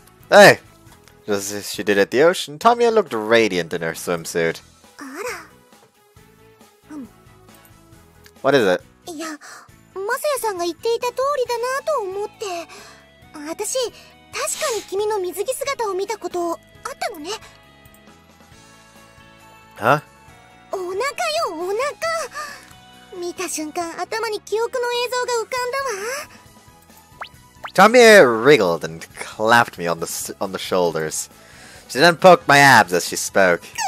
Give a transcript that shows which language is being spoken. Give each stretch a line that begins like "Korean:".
English: Hey! Just as she did at the ocean, Tamie looked radiant in her swimsuit. What is it?
Japanese: いや、マサヤさんが言っていた通りだなと思って。私、確かに君の水着姿を見たことあったのね。
English: Huh?
Japanese: お腹よ、お腹。見た瞬間、頭に記憶の映像が浮かんだわ。
English: Tamie wriggled and clapped me on the shoulders. She then poked my abs as she spoke.